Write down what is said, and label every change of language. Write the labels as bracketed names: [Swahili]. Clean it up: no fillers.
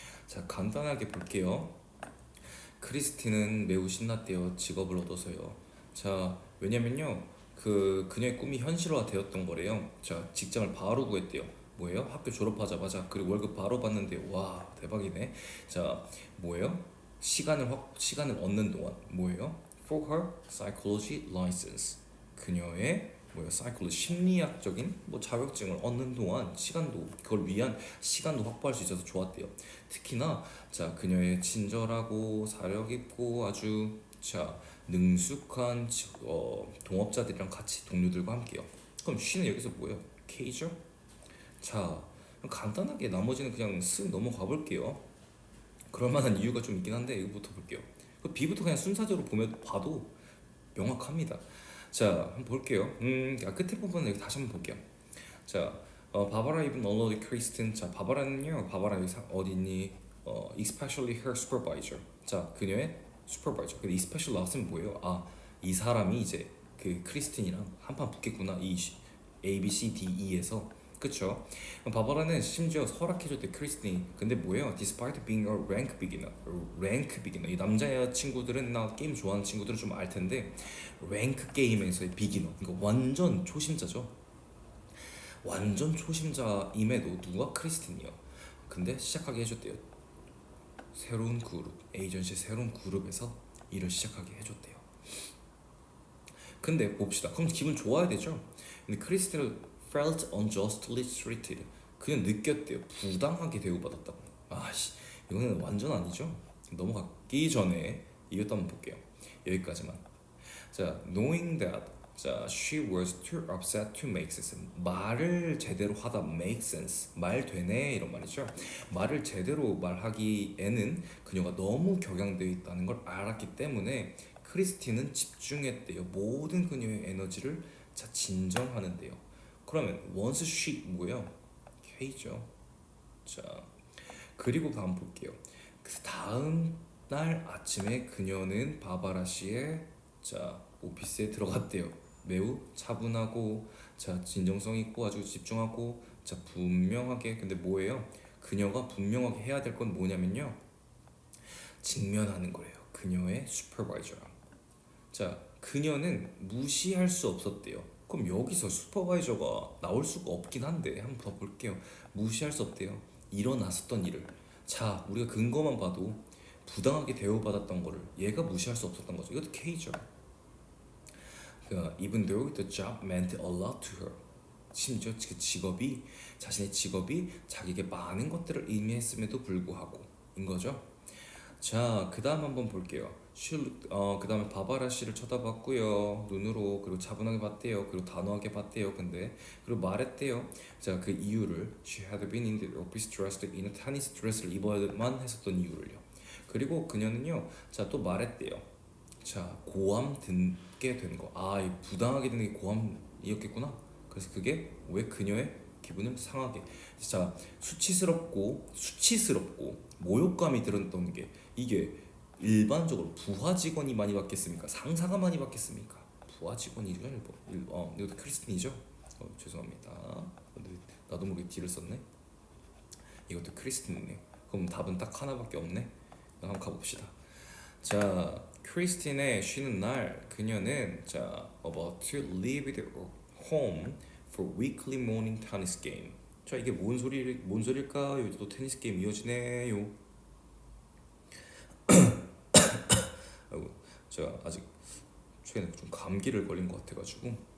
[Korean] 자, 간단하게 볼게요. 크리스티는 매우 신났대요. 직업을 얻어서요. 자, 왜냐면요. 그녀의 꿈이 현실화 되었던 거래요. 자, 직장을 바로 구했대요. 뭐예요? 학교 졸업하자마자 그리고 월급 바로 받는데 와 대박이네. 자, 뭐예요? 시간을 얻는 동안 뭐예요? [English] For her psychology license. [Korean] 그녀의 뭐예요? psychology 심리학적인 뭐 자격증을 얻는 동안 시간도 그걸 위한 시간도 확보할 수 있어서 좋았대요. 특히나 자 그녀의 친절하고 사려 깊고 아주 자 능숙한 동업자들이랑 같이 동료들과 함께요. 그럼 She는 여기서 뭐예요? K죠? 자 간단하게 나머지는 그냥 쓱 넘어가 볼게요. 그럴 만한 이유가 좀 있긴 한데 이거부터 볼게요. B부터 그냥 순서대로 보면 봐도 명확합니다. 자, 한번 볼게요. 끝에 부분을 다시 한번 볼게요. 자, 바바라 입은 얼러리 크리스틴. 자, 바바라는요. 바바라 어디 있니? [English] especially her supervisor. [Korean] 자, 그녀의 supervisor. 근데 especially 나왔으면 뭐예요? 이 사람이 이제 그 크리스틴이랑 한판 붙겠구나. 이 A, B, C, D, E에서 그쵸? 바바라는 심지어 허락해줬대 크리스틴이. 근데 뭐예요? [English] Despite being a rank beginner. [Korean] 이 남자 친구들은 나 게임 좋아하는 친구들은 좀 알 텐데 랭크 게임에서의 비기너. 이거 완전 초심자죠. 완전 초심자임에도 누가 크리스틴이요. 근데 시작하게 해줬대요. 새로운 그룹, 에이전시 새로운 그룹에서 일을 시작하게 해줬대요. 근데 봅시다. 그럼 기분 좋아야 되죠. [English] 근데 크리스틴은 felt unjustly treated. [Korean] 그냥 느꼈대요. 부당하게 대우받았다고. 아씨, 이거는 완전 아니죠. 넘어가기 전에 이것도 한번 볼게요. 여기까지만. [English] 자, knowing that, 자, she was too upset to make sense. [Korean] 말을 제대로 하다 make sense. 말 되네 이런 말이죠. 말을 제대로 말하기에는 그녀가 너무 격양되어 있다는 걸 알았기 때문에 크리스티는 집중했대요. 모든 그녀의 에너지를 자 진정하는데요. 그러면 once she 뭐예요? K죠. 자, 그리고 다음 볼게요. 그 다음 날 아침에 그녀는 바바라 씨의 자 오피스에 들어갔대요. 매우 차분하고 자 진정성 있고 아주 집중하고 자 분명하게. 근데 뭐예요? 그녀가 분명하게 해야 될 건 뭐냐면요. 직면하는 거예요. 그녀의 슈퍼바이저랑. 자, 그녀는 무시할 수 없었대요. 그럼 여기서 슈퍼바이저가 나올 수가 없긴 한데 한번 더 볼게요. 무시할 수 없대요. 일어났었던 일을. 자, 우리가 근거만 봐도 부당하게 대우받았던 거를 얘가 무시할 수 없었던 거죠. 이것도 K죠. [English] Even though the job meant a lot to her. [Korean] 심지어 그 직업이 자신의 직업이 자기에게 많은 것들을 의미했음에도 불구하고 인 거죠. 자, 그 다음 한번 볼게요. 그 다음에 바바라 씨를 쳐다봤고요. 눈으로. 그리고 차분하게 봤대요. 그리고 단호하게 봤대요. 근데 그리고 말했대요. 자, 그 이유를 [English] she had been in the office dressed in a tennis dress [Korean] 를 입어야만 했었던 이유를요. 그리고 그녀는요. 자, 또 말했대요. 자, 고함 듣게 된 거. 아, 이 부당하게 된 게 고함이었겠구나. 그래서 그게 왜 그녀의 기분을 상하게. 자, 수치스럽고 모욕감이 들었던 게 이게 일반적으로 부하 직원이 많이 받겠습니까? 상사가 많이 받겠습니까? 부하 직원이죠. 이것도 크리스틴이죠. 죄송합니다. 나도 모르게 D를 썼네. 이것도 크리스틴이네. 그럼 답은 딱 하나밖에 없네. 한번 가봅시다. [English] 자, [Korean] 크리스틴의 쉬는 날 그녀는 [English] 자 about to leave their home for weekly morning tennis game. [Korean] 자, 이게 뭔 소리일까요? 또 테니스 게임 이어지네요. 아이고, 제가 아직 최근에 좀 감기를 걸린 것 같아가지고.